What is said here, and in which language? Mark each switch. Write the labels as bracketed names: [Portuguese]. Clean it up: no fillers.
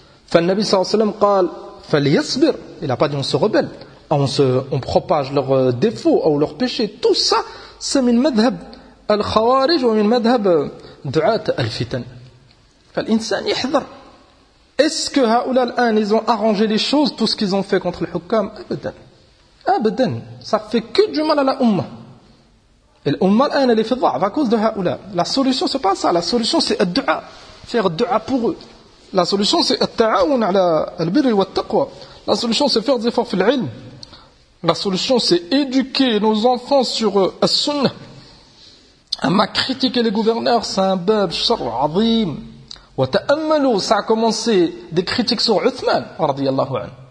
[Arabic] فالنبي صلى الله عليه وسلم قال فليصبر. [French] Il a pas dit on se rebelle, on propage leurs défauts ou leurs péchés. Tout ça c'est [Arabic] min madhhab al khawarij [French] ou [Arabic] min madhhab du'at al fitan. فالإنسان يحذر. [French] Est-ce que [Arabic] ha'oula [French] l'an ils ont arrangé les choses, tout ce qu'ils ont fait contre le hukam? [Arabic] Abadan, abadan, [French] ça fait que du mal à la umma. Et l'umma l'an elle est fait à cause de [Arabic] ha'oula. [French] La solution c'est pas ça, la solution c'est du'a, faire du'a pour eux. La solution c'est [Arabic] التعاون على البر والتقوى. [French] La solution c'est faire des efforts dans l'ilm. La solution c'est éduquer nos enfants sur as-sunnah. [Arabic] Amma [French] critiquer les gouverneurs c'est un [Arabic] bab shar azim. Wa ta'ammalu, [French] ça a commencé des critiques sur Uthman [Arabic] radiyallahu anhu.